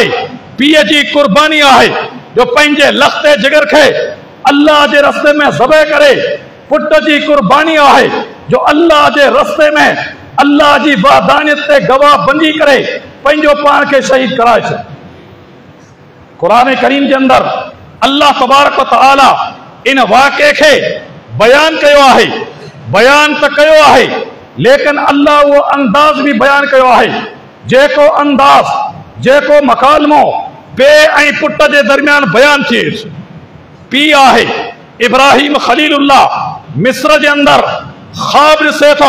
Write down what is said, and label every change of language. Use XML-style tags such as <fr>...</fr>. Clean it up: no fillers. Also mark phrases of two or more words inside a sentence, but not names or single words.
<sd>पीउ जी क़ुर्बानी आहे जो पंहिंजे लख़्ते जिगर खे अल्लाह जे रस्ते में ज़बह करे। पुट जी क़ुर्बानी आहे जो अल्लाह जे रस्ते में अल्लाह जी वादानियत ते गवाह बंदी करे पंहिंजो पाण खे शहीद कराए छॾे। क़ुरान करीम जे अंदरि</sd> <ar>الله تبارك وتعالى</ar> <sd>इन वाक़े खे बयान कयो आहे। बयान त कयो आहे, लेकिन अल्लाह उहो अंदाज़ बि बयान कयो आहे, जेको अंदाज़, जेको मकालमो पीउ ऐं पुट जे दरमियान बयान थिए। पीउ आहे इब्राहिम ख़लीलुल्लाह, मिस्र जे अंदरि ख़्वाब ॾिसे थो।</sd>